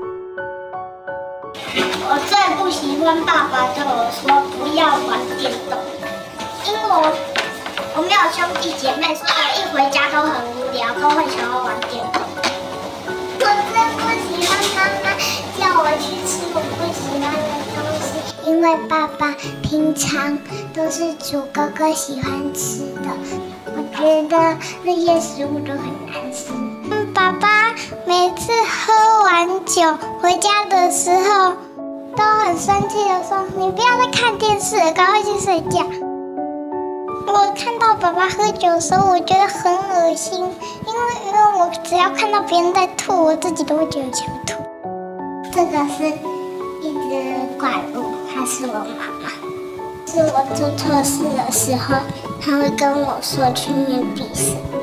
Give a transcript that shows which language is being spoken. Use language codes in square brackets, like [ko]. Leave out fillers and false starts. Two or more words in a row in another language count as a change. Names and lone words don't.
[zh] 我最不喜歡爸爸對我說不要玩電動，因為我沒有兄弟姐妹，所以一回家都很無聊，都會想要玩電動。我最不喜歡媽媽叫我去吃我不喜歡的東西，因為爸爸平常都是煮哥哥喜歡吃的，我覺得那些食物都很難吃。爸爸每次喝完酒回家的時候，都很生氣的說：“你不要再看電視了，趕快去睡覺。” 我看到爸爸喝酒的時候，我覺得很惡心，因為我只要看到別人在吐，我自己都會覺得想吐。這個是一隻怪物，它是我媽媽。是我做錯事的時候，她會跟我說去念第4過。